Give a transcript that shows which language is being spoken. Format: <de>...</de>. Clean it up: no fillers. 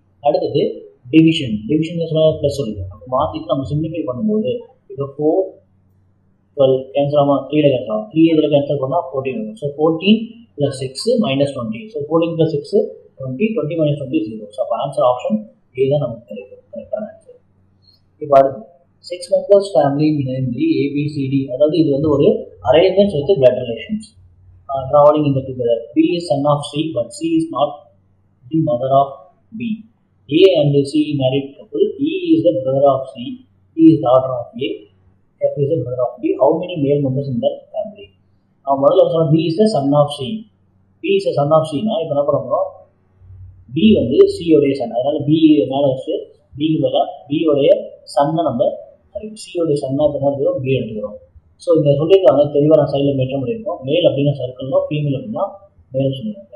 <ta>அடுத்தது டிவிஷன் சொல்ல ப்ளஸ் சொல்லியிருக்காங்க. அப்போ மாற்றிட்டு நம்ம சிம்பிளிஃபை பண்ணும்போது இப்போ 4 12 கேன்சல் ஆகாமல் 3ல கேன்சல் ஆகும், 3 இதில் கேன்சல் பண்ணால் 14 வரும். ஸோ 14 + 6 -20. ஸோ 14 + 6 20, 20 - 20 0. ஸோ அப்போ ஆன்சர் ஆப்ஷன் ஏ தான் நமக்கு கிடைக்கும் கரெக்டான ஆன்சர். இப்போ அடுத்து</ta> <en>6 members family namely ABCD,</en> <ta>அதாவது இது வந்து ஒரு arrangements with</ta> <en>blood relations traveling in the together. B is son of C but C is not the mother of B. A and C married couple. E is the brother of C. E is daughter of A. F is the brother of B. How many male members in that family? Now</en> <ta>முதல்ல சொன்ன</ta> <en>B is the son of C. B is the son of C</en> <ta>னா இப்போ என்ன பண்ணுறோம், B வந்து C உடைய Sun, அதனால B மேலே வச்சு Bக்கு பதிலாக B உடைய சன்னை நம்ம C உடைய சன்னா இப்போ என்ன B எடுத்துக்கிறோம். ஸோ இங்கே சொல்லியிருக்காங்க தெளிவாக நான் சைடில் மென்ஷன் பண்ணியிருக்கோம். மேல் அப்படின்னா சர்க்கிள்னோ ஃபீமேல் அப்படின்னா மேல் சொல்லியிருக்கோம்.</ta>